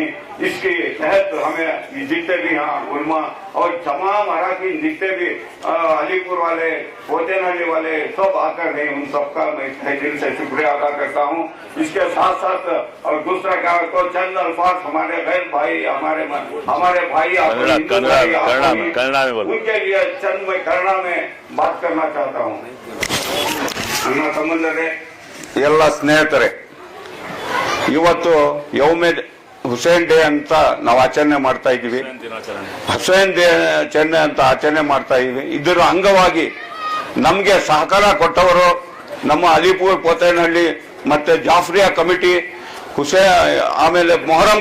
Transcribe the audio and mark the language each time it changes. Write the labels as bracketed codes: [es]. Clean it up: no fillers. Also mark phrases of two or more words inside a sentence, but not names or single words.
[hi] इसके तहत हमें जितने भी यहाँ उलमा और तमाम अराकीन जितने भी अलीपुर वाले, पोतनहल्ली वाले सब आकर हैं, उन सबका मैं दिल से शुक्रिया अदा करता हूँ। इसके साथ साथ और दूसरा क्या तो चंद अल्फाज हमारे गैर भाई, हमारे भाई उनके लिए चंद मैं कन्नड़ में बात करना चाहता हूँ। [kn] ನನ್ನ ಸಂಬಂಧರೇ, ಎಲ್ಲ ಸ್ನೇಹಿತರೆ, ಇವತ್ತು ಯೌಮ ಹುಸೇನ್ ಡೇ ಅಂತ ನಾವು ಆಚರಣೆ ಮಾಡ್ತಾ ಇದ್ದೀವಿ. ಹುಸೇನ್ ದಿನಾಚರಣೆ ಅಂತ ಆಚರಣೆ ಮಾಡ್ತಾ ಇದ್ದೀವಿ. ಇದರ ಅಂಗವಾಗಿ ನಮಗೆ ಸಹಕಾರ ಕೊಟ್ಟವರು ನಮ್ಮ ಅಲಿಪುರ್, ಪೋತನಹಳ್ಳಿ ಮತ್ತೆ ಜಾಫ್ರಿಯಾ ಕಮಿಟಿ ಆಮೇಲೆ ಮೊಹರಂ